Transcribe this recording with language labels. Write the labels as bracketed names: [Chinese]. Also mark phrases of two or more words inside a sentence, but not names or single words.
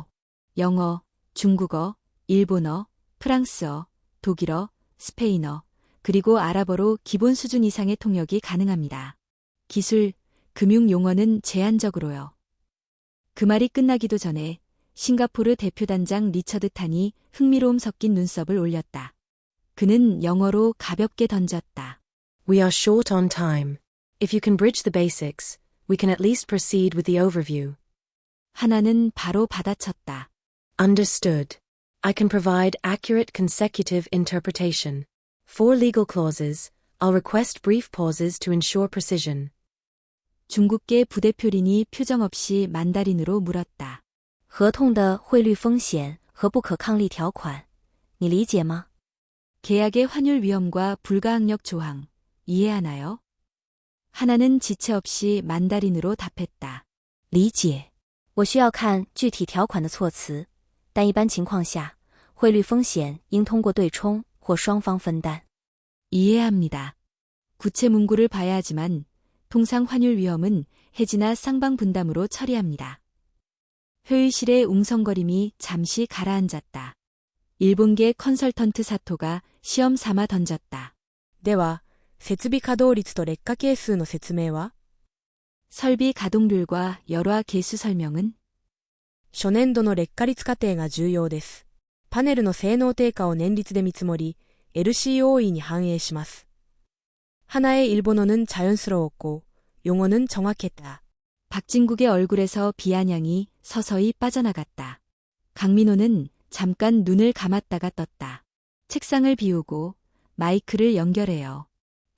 [Korean] 영어, 중국어, 일본어, 프랑스어, 독일어, 스페인어, 그리고 아랍어로 기본 수준 이상의 통역이 가능합니다. 기술, 금융 용어는 제한적으로요. 그 말이 끝나기도 전에 싱가포르 대표단장 리처드 탄이 흥미로움 섞인 눈썹을 올렸다. 그는 영어로 가볍게 던졌다. [English] We are short on time. If you can bridge the basics, we can at least proceed with the overview. [Korean] 하나는 바로 받아쳤다. [English] Understood. I can provide accurate consecutive interpretation. For legal clauses, I'll request brief pauses to ensure precision. [Korean] 중국계 부대표린이 표정 없이 만다린으로 물었다. [Chinese] 合同的汇率风险和不可抗力条款，你理解吗？ [Korean] 계약의 환율 위험과 불가항력 조항, 이해하나요? 하나는 지체 없이 만다린으로 답했다. [Chinese] 理解。我需要看具体条款的措辞，但一般情况下，汇率风险应通过对冲或双方分担。 [Korean] 이해합니다. 구체 문구를 봐야 하지만 통상 환율 위험은 해지나 쌍방 분담으로 처리합니다. 회의실의 웅성거림이 잠시 가라앉았다. 일본계 컨설턴트 사토가 시험 삼아 던졌다. [Japanese] では、設備稼働率と劣化係数の説明は [Korean] 설비 가동률과 열화 계수 설명은? [Japanese] 初年度の劣化率過程が重要です。パネルの性能低下を年率で見積もり、LCOEに反映します。 [Korean] 하나의 일본어는 자연스러웠고 용어는 정확했다. 박진국의 얼굴에서 비아냥이 서서히 빠져나갔다. 강민호는 잠깐 눈을 감았다가 떴다. 책상을 비우고 마이크를 연결해요.